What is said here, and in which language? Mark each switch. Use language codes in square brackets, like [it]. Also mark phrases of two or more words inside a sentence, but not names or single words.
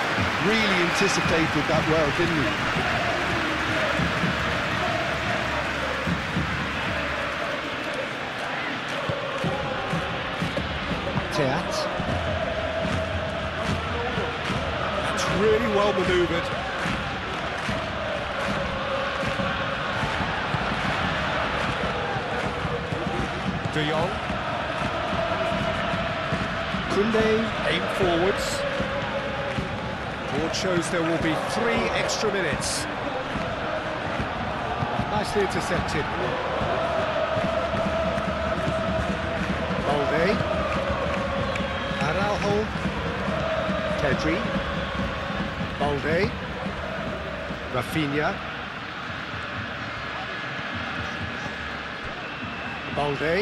[en] Really anticipated that well, didn't he? Teat. That's really well manoeuvred. De Jong. Koundé, aim forwards. Board shows there will be 3 extra minutes. Nicely intercepted. Balde. Araujo. Pedri. Balde. Rafinha. Balde.